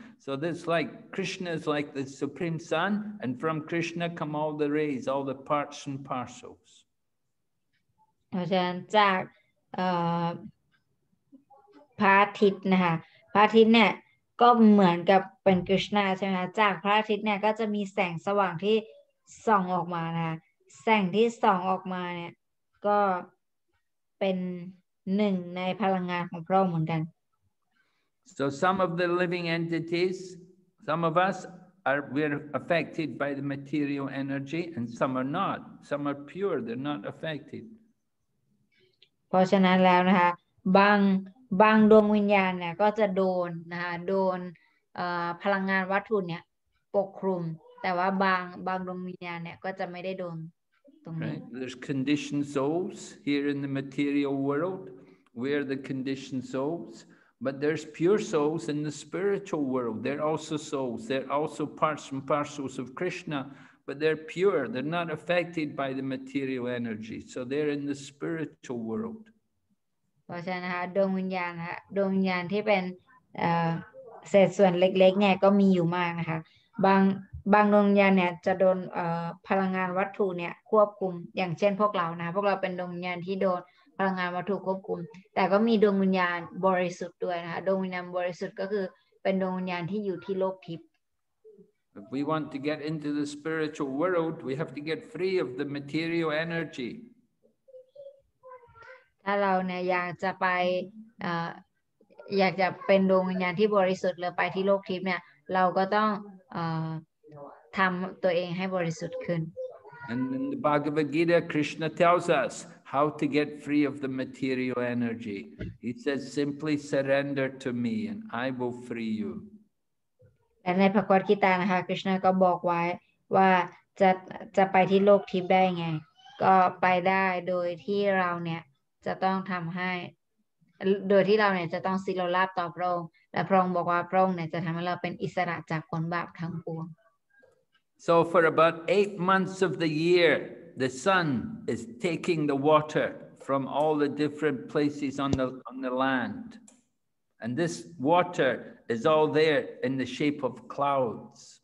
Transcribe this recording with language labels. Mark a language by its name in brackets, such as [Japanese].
[English] So that's like Krishna is like the supreme sun, and from Krishna come all the rays, all the parts and parcels. [Thai] เพราะฉะนั้นจากพระอาทิตย์นะคะพระอาทิตย์เนี่ยก็เหมือนกับเป็นกฤษณะใช่ไหมคะจากพระอาทิตย์เนี่ยก็จะมีแสงสว่างที่ส่องออกมานะคะแสงที่ส่องออกมาเนี่ยก็เป็นหนึ่งในพลังงานของพระองค์เหมือนกัน [English] So some of the living entities, some of us we're affected by the material energy, and some are not. Some are pure; they're not affected. [Thai] เพราะฉะนั้นแล้วนะคะบางดวงวิญญาณเนี่ยก็จะโดนนะคะโดนพลังงานวัตถุเนี่ยปกคลุมแต่ว่าบางดวงวิญญาณเนี่ยก็จะไม่ได้โดนตรงนี้ [English] Right? There's conditioned souls here in the material world. We're the conditioned souls, but there's pure souls in the spiritual world. They're also souls. They're also parts and parcels of Krishna, but they're pure. They're not affected by the material energy. So they're in the spiritual world. [Thai] เพราะฉะนั้นนะคะดวงวิญญาณนะคะดวงวิญญาณที่เป็นเศษส่วนเล็กๆเนี่ยก็มีอยู่มากนะคะบางดวงวิญญาณเนี่ยจะโดนพลังงานวัตถุเนี่ยควบคุมอย่างเช่นพวกเรานะพวกเราเป็นดวงวิญญาณที่โดนพลังงานวัตถุควบคุมแต่ก็มีดวงวิญญาณบริสุทธิ์ด้วยนะคะดวงวิญญาณบริสุทธิ์ก็คือเป็นดวงวิญญาณที่อยู่ที่โลกทิพย์ [English] If we want to get into the spiritual world, we have to get free of the material energy. [Thai] ถ้าเราเนี่ยอยากจะไปอยากจะเป็นดวงวิญญาณที่บริสุทธิ์หรือไปที่โลกทิพย์เนี่ยเราก็ต้องทำตัวเองให้บริสุทธิ์ขึ้น [English] And in the Bhagavad Gita, Krishna tells us how to get free of the material energy. He says, simply surrender to me and I will free you. [Thai] และในพระคัมภีร์นะคะคริชนาก็บอกไว้ว่าจะไปที่โลกทิพย์ได้ไงก็ไปได้โดยที่เราเนี่ยจะต้องทำให้โดยที่เราเนี่ยจะต้องสิโรราบต่อพระองค์และพระองค์บอกว่าพระองค์เนี่ยจะทำให้เราเป็นอิสระจากผลบาปทั้งปวง [English] So for about 8 months of the year, the sun is taking the water from all the different places on the land. And this water is all there in the shape of clouds.